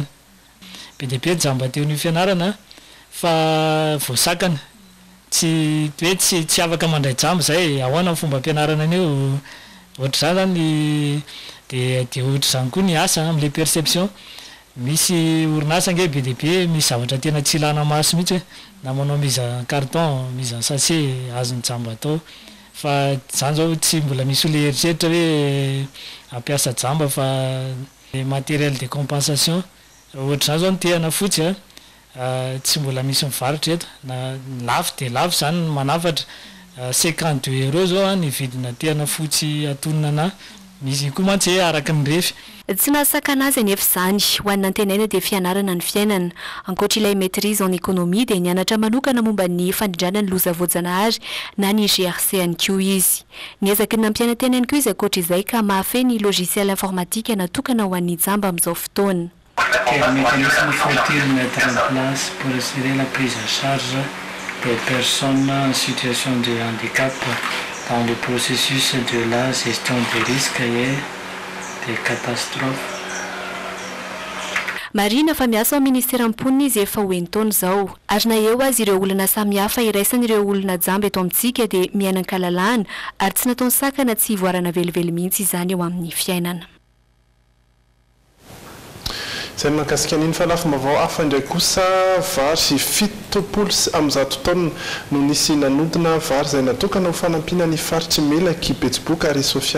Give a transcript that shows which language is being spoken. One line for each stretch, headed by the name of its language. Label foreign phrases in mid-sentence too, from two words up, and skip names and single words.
Malagasy: Be dia be jamba teo ny fianarana fa voasakana tsy hoe tsy afaka mandray jamba izay ahoana fomba ampianarana anio ohatr'izany zany dia ohatra izany koa ny asa amin'ilay perception. Misy orinasa nge be dia be misy zavatra tena tsy ilana maso mihitsy hoe na manao
French: mise en carton mise en sachet
Malagasy: azony jamba atao fa izany zao tsy mbola misy olona eritreritra hoe ampiasa jamba fa
French: matériel de compensation
Malagasy: ohatr'izany zao ny tehana fotsy tsy mbola misy mivarotra eto na lafo dia lafo zany manafatra 52 € zao ny vidina tehana fotsy atonina na misy koa mantsy hoe araka ny refy tsy nahasakana azy anefa izany ho an'ny antenaina dia fianarana ny fiainana ankoatra ilay
French: maîtrise en économie
Malagasy: dia nianatra manokana momba ny fandrindrana ny loza voajanahary na ny GRC any koa izy niezaky ny nampiana-tena ihany koa izy ankoatra izay ka mahafehy ny
French: logiciel informatique
Malagasy: natokana ho an'ny jamba amin'izao fotoana.
French: Quel mécanisme faut-il mettre en place pour assurer la prise en charge des personnes en situation de handicap dans le processus de la gestion des risques et des catastrophes?
Malagasy: Marina fa miasa ao ministera am-ponina izy efa hoenitaona izao ary na eo azy ireo olona samihafa iraisan'ireo olona jamba eto amintsika dia mianan-kalalahana ary tsy nataony sakana tsy hivoarana velively mihitsy izany eo amin'ny fiainana. Izay mahakasika an'iny fa lafim-baovao hafa indray kosa vary 7 am'zato taona no nisy nanodina vary izay natokana ho fanampiana ny faritry Melaky Betsiboka ary Sofia.